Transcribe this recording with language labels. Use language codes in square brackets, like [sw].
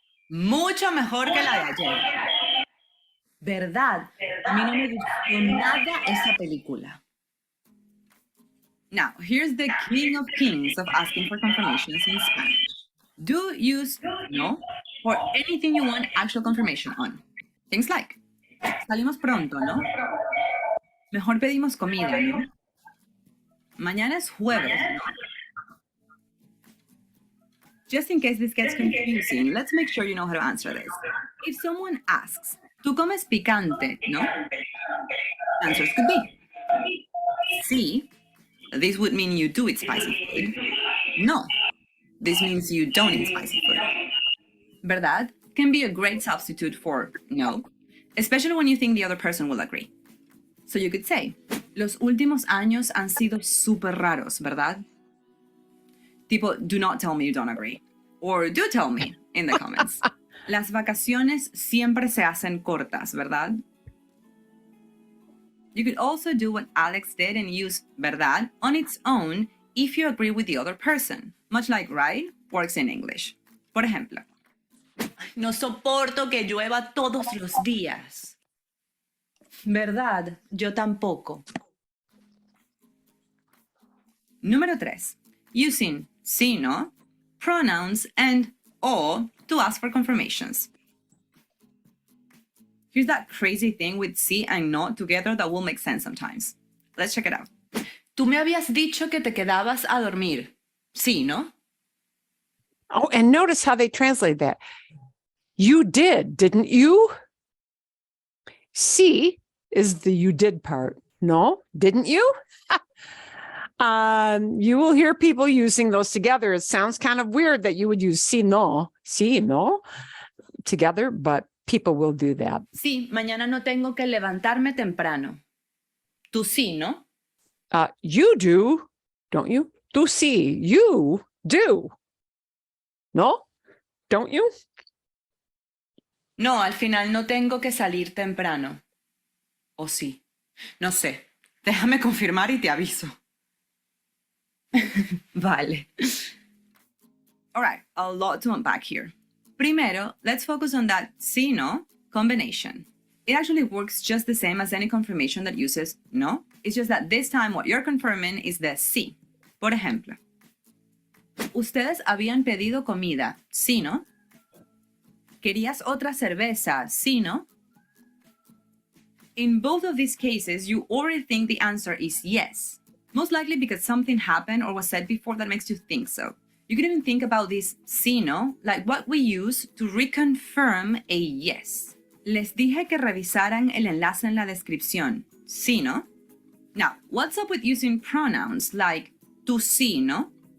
[es] Mucho mejor que la de ayer. ¿Verdad? A mí no me gustó nada esa película. [en] Now, here's the king of kings of asking for confirmations in Spanish. Do use no for anything you want actual confirmation on. Things like, [es] salimos pronto, ¿no? Mejor pedimos comida, ¿no? Mañana es jueves, ¿no? [en] Just in case this gets confusing, let's make sure you know how to answer this. If someone asks, [es] ¿tú comes picante, no? [en] Answers could be, sí. This would mean you do eat spicy food. No. This means you don't eat spicy food. [es] ¿Verdad? [en] Can be a great substitute for no, especially when you think the other person will agree. So you could say, [es] los últimos años han sido súper raros, ¿verdad? Tipo, [en] do not tell me you don't agree. Or do tell me in the comments. [es] Las vacaciones siempre se hacen cortas, ¿verdad? [en] You could also do what Alex did and use verdad on its own if you agree with the other person. Much like right works in English. [es] Por ejemplo, no soporto que llueva todos los días. ¿Verdad? Yo tampoco. Número 3. [en] Using sí, no, pronouns, and o to ask for confirmations. Here's that crazy thing with sí and no together that will make sense sometimes. Let's check it out. [es] Tú me habías dicho que te quedabas a dormir. Sí, no? [en] Oh, and notice how they translate that. You did, didn't you? Sí is the you did part. No, didn't you? You will hear people using those together. It sounds kind of weird that you would use sí, no together, but people will do that. [es] Sí, mañana no tengo que levantarme temprano. Tú sí, ¿no? [en] You do, don't you? [es] Tú sí, [en] you do. No? Don't you? [es] No, al final no tengo que salir temprano. ¿O sí? No sé. Déjame confirmar y te aviso. Vale. [en] All right, a lot to unpack here. [es] Primero, [en] let's focus on that sí, no combination. It actually works just the same as any confirmation that uses no. It's just that this time what you're confirming is the sí. [es] Por ejemplo, ustedes habían pedido comida, ¿sí, no? ¿Querías otra cerveza, sí, no? [en] In both of these cases, you already think the answer is yes. Most likely because something happened or was said before that makes you think so. You can even think about this sí, no, like what we use to reconfirm a yes. [es] Les dije que revisaran el enlace en la descripción, ¿sí, no? [en] Now, what's up with using pronouns like [es] tú sí, no?